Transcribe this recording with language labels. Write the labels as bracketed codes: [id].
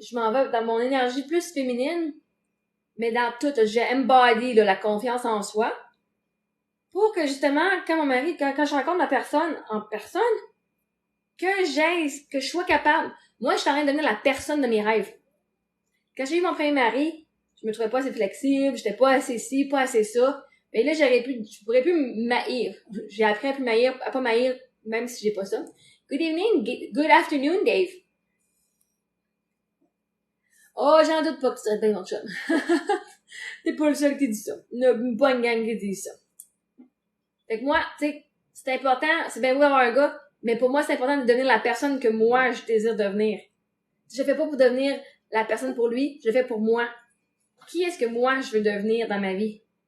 [fr] Je m'en vais dans mon énergie plus féminine, mais dans tout, j'ai embody là, la confiance en soi, pour que justement, quand je rencontre la personne en personne, que je sois capable. Moi, je suis en train de devenir la personne de mes rêves. Quand j'ai eu mon premier mari, je me trouvais pas assez flexible, j'étais pas assez ci, pas assez ça. Mais là, je pourrais plus m'haïr. J'ai appris à pas m'haïr, même si j'ai pas ça. [en] Good evening, good afternoon, Dave. [fr] Oh, j'en doute pas que tu serais bien mon chum. T'es pas le seul qui dit ça. Il y a une bonne gang qui dit ça. Fait que moi, tu sais, c'est important, c'est bien beau d'avoir un gars, mais pour moi, c'est important de devenir la personne que moi, je désire devenir. Je fais pas pour devenir la personne pour lui, je le fais pour moi. Qui est-ce que moi, je veux devenir dans ma vie?